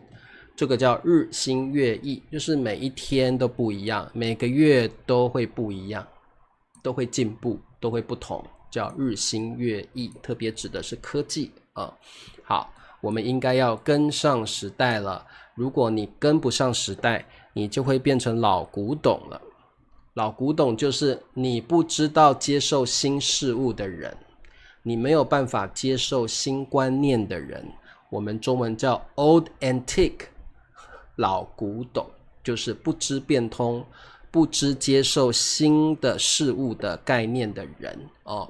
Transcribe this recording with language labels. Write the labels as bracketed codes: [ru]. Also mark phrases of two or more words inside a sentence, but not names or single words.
[zh] 這個叫日新月異，就是每一天都不一樣，每個月都會不一樣，都會進步，都會不同，叫日新月異，特別指的是科技啊。好，我們應該要跟上時代了。如果你跟不上時代，你就會變成老古董了。老古董就是你不知道接受新事物的人，你沒有辦法接受新觀念的人，我們中文叫 [en] old antique， [zh] 老古董就是不知變通，不知接受新的事物的概念的人哦。